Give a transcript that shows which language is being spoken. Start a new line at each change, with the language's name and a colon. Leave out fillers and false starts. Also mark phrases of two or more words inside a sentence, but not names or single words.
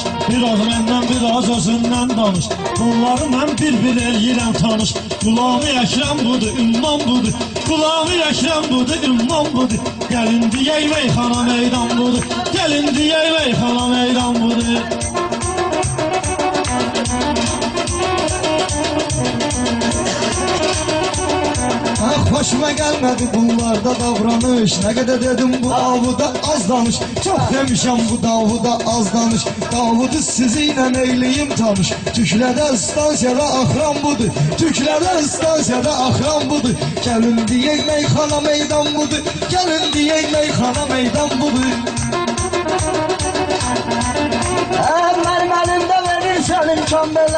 Azerbaijani: Biraz məndən, biraz özündən danış. Bunları mən bir-bir eləyirəm tanış. Qulami Əkrəm budur, ümman budur. Qulami Əkrəm budur, ümman budur. Gəlin deyək meyxana meydan budur. Gəlin deyək meyxana meydan budur.
Turkish: Hoşuma gelmedi bunlarda davranış. Ne kadar dedim bu Davuda az danış.
Azerbaijani: Çok demişəm bu Davuda az danış. Davudu sizinle eyleyim tanış. Tüklədə stansiyada axıran budur. Tüklədə stansiyada axıran budur. Gəlin deyək meyxana meydan budur. Gəlin deyək meyxana meydan budur. Mənim verirsən imkan belə.